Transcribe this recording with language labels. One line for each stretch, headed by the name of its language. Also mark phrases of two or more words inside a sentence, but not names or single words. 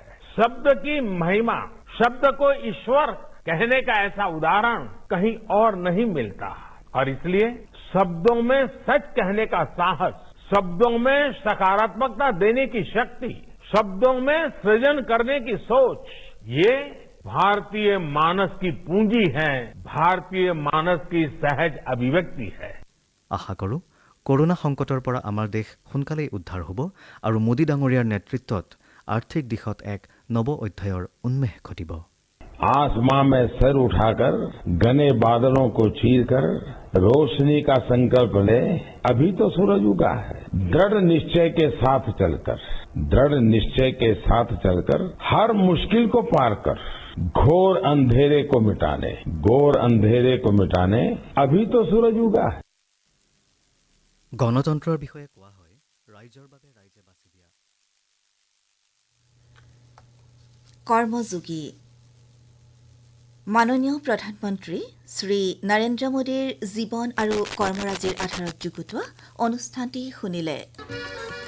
Hindi: शब्द की महिमा, शब्द को ईश्वर कहने का ऐसा उदाहरण कहीं और नहीं मिलता और इसलिए शब्दों में सच कहने का साहस, शब्दों में सकारात्मकता देने की शक्ति, शब्दों में सृजन करने की सोच, ये भारतीय मानस की पूंजी है, भारतीय मानस की सहज अभिव्यक्ति है।
Assamese: আশা কৰোঁ কৰোনা সংকটৰ পৰা আমাৰ দেশ সোনকালেই উদ্ধাৰ হ'ব আৰু মোদী ডাঙৰীয়াৰ নেতৃত্বত আৰ্থিক দিশত এক নৱ অধ্যায়ৰ উন্মেষ ঘটিব।
Hindi: आसमां में सर उठाकर घने बादलों को चीरकर रोशनी का संकल्प ले, अभी तो सूरज उगा है। दृढ़ निश्चय के साथ चलकर, दृढ़ निश्चय के साथ चलकर हर मुश्किल को पार कर घोर अंधेरे को मिटाने, घोर अंधेरे को मिटाने अभी तो सूरज उगा है।
Assamese: গণতন্ত্ৰৰ বিষয়ে কোৱা হয় ৰাইজৰ বাবে ৰাইজে বাছি দিয়া। কৰ্মযোগী মাননীয় প্ৰধানমন্ত্ৰী শ্ৰী নৰেন্দ্ৰ মোদীৰ জীৱন আৰু কৰ্মৰাজিৰ আধাৰত যুগুতোৱা অনুষ্ঠানটি শুনিলে।